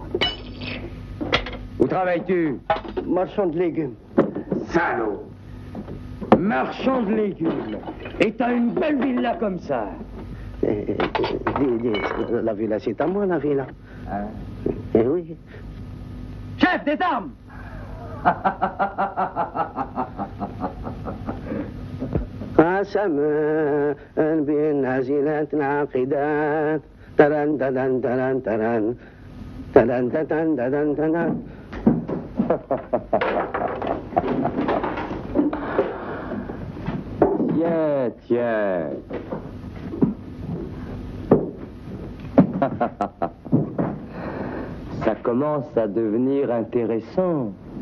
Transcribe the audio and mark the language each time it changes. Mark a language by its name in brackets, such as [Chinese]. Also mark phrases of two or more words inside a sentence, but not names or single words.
[French] Où travailles-tu? Marchand de légumes. Salaud! Marchand de légumes. Et t'as une belle villa comme ça. La villa, c'est à moi, la villa. Hein? Eh oui. Chef, des armes! [Arabic] قسما بالنازلات العاقدات تران تران تران تران تران تران تران تران. [French] Tiens, tiens. Ça commence à devenir intéressant.